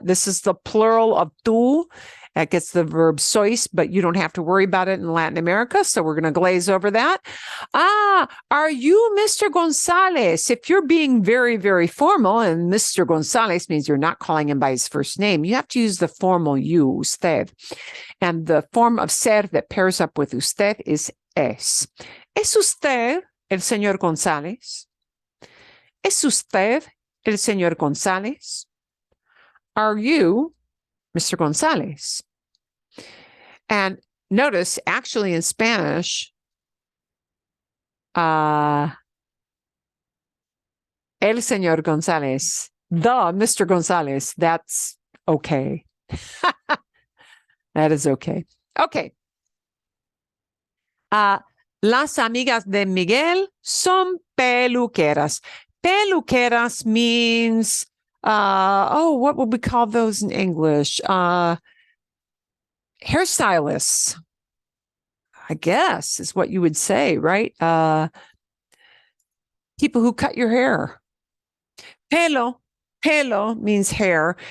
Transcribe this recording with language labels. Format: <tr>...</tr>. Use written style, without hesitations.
<en>This is the plural of tú. That gets the verb sois, but you don't have to worry about it in Latin America, so we're going to glaze over that. Are you Mr. Gonzalez? If you're being very, very formal, and Mr. Gonzalez means you're not calling him by his first name, you have to use the formal you, usted. And the form of ser that pairs up with usted is es.</en> <es>¿Es usted el señor González? ¿Es usted el señor González?</es> <en>Are you Mr. González? And notice, actually in Spanish,</en> <es>el señor González,</es> <en>the Mr. González, that's okay. That is okay. Okay.</en> <es>Las amigas de Miguel son peluqueras.</es> <en>Peluqueras means, what would we call those in English? Hairstylists, I guess, is what you would say, right? People who cut your hair. Pelo means hair.</en>